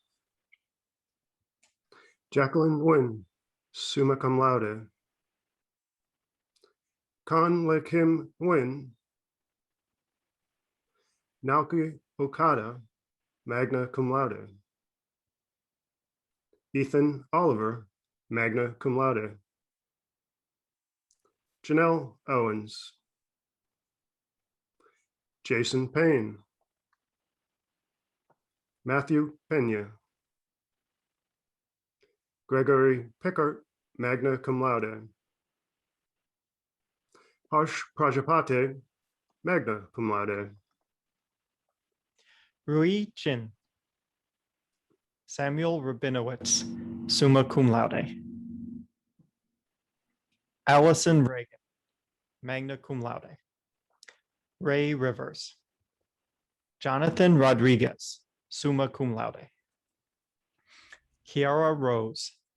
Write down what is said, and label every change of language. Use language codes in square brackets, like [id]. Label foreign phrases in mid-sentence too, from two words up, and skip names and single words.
[en] Jacqueline Nguyen, summa cum laude. Kan Le Kim Nguyen. Naoki Okada, magna cum laude. Ethan Oliver, magna cum laude. Janelle Owens. Jason Payne. Matthew Pena. Gregory Pickard, magna cum laude. Harsh Prajapati, magna cum laude. Rui Chin. Samuel Rabinowitz, summa cum laude. Allison Reagan, magna cum laude. Ray Rivers. Jonathan Rodriguez, summa cum laude. Kiara Rose.